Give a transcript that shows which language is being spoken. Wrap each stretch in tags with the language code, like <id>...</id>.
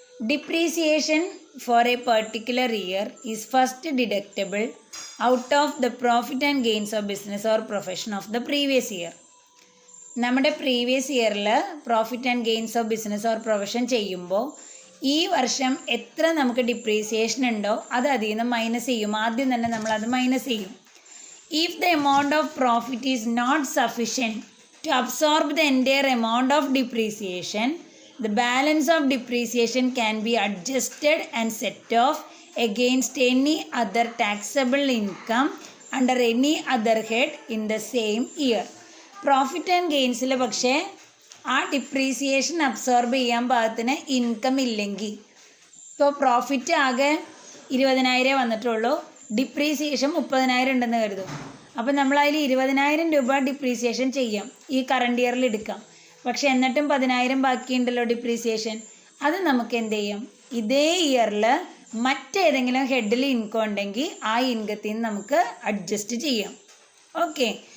<en>Depreciation for a particular year is first deductible out of the profit and gains of business or profession of the previous year.</en> <ml>നമ്മുടെ previous ഇയറിൽ profit and gains of business or profession ചെയ്യുമ്പോൾ ഈ വർഷം എത്ര നമുക്ക് depreciation ഉണ്ടോ അത് അതിൽ നിന്ന് മൈനസ് ചെയ്യും. ആദ്യം തന്നെ നമ്മളത് മൈനസ് ചെയ്യും.</ml> <en>If the amount of profit is not sufficient to absorb the entire amount of depreciation, the balance of depreciation can be adjusted and set off against any other taxable income under any other head in the same year.</en> <ml>Profit and ഗെയിൻസിൽ പക്ഷേ ആ depreciation absorb ചെയ്യാൻ പാകത്തിന് income ഇല്ലെങ്കിൽ, ഇപ്പോൾ profit ആകെ 20,000 വന്നിട്ടുള്ളൂ, depreciation 30,000 ഉണ്ടെന്ന് കരുതും. അപ്പോൾ നമ്മളതിൽ 20,000 രൂപ ഡിപ്രീസിയേഷൻ ചെയ്യാം, ഈ കറണ്ട് ഇയറിൽ എടുക്കാം. പക്ഷെ എന്നിട്ടും 10,000 ബാക്കിയുണ്ടല്ലോ ഡിപ്രീസിയേഷൻ. അത് നമുക്ക് എന്ത് ചെയ്യും, ഇതേ ഇയറിൽ മറ്റേതെങ്കിലും ഹെഡിൽ ഇൻകം ഉണ്ടെങ്കിൽ ആ ഇൻകത്തിൽ നിന്ന് നമുക്ക് അഡ്ജസ്റ്റ് ചെയ്യാം. ഓക്കെ.</ml>